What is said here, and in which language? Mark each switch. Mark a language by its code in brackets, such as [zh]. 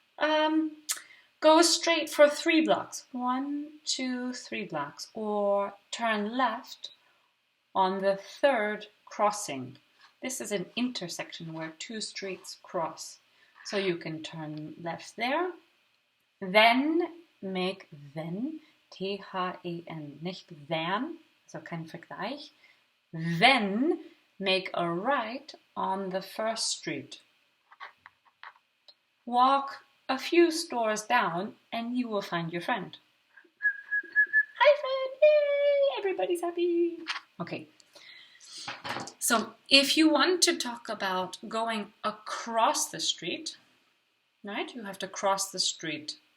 [en] Go straight for 3 blocks. 1, 2, 3 blocks. Or turn left on the 3rd crossing. This is an intersection where 2 streets cross. So you can turn left there. Then make then, T-H-E-N, [de] nicht then, also kein Vergleich. [en] Then make a right on the 1st street. Walk a few stores down and you will find your friend. Hi friend, yay, everybody's happy. Okay, so if you want to talk about going across the street, right, you have to cross the street.